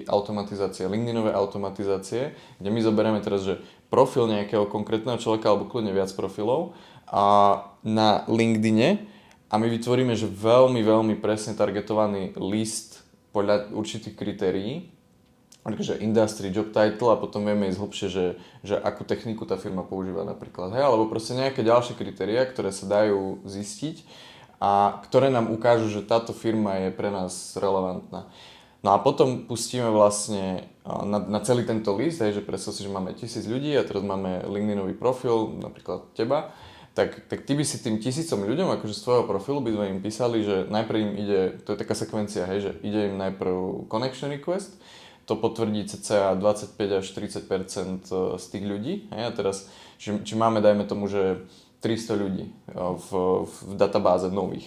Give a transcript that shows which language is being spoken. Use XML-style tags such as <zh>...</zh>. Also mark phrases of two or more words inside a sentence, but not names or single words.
<sk>automatizácie, LinkedInové automatizácie, kde my zoberieme teraz, že profil nejakého konkrétneho človeka alebo kľudne viac profilov a na LinkedIne a my vytvoríme, že veľmi, veľmi presne targetovaný list podľa určitých kritérií, takže industry,</sk> <en>job title</en> <sk>a potom vieme ísť hlbšie, že akú techniku tá firma používa napríklad, hej, alebo proste nejaké ďalšie kritériá, ktoré sa dajú zistiť a ktoré nám ukážu, že táto firma je pre nás relevantná. No a potom pustíme vlastne na celý tento list, hej, že predstav si, že máme 1000 ľudí a teraz máme LinkedInový profil, napríklad teba, tak ty by si tým 1000 ľuďom, akože z tvojho profilu by sme im písali, že najprv im ide, to je taká sekvencia, hej, že ide im najprv</sk> <en>connection request,</en> <sk>to potvrdí cca 25 až 30% z tých ľudí, hej, a teraz, či máme, dajme tomu, že 300 ľudí v databáze nových.</sk>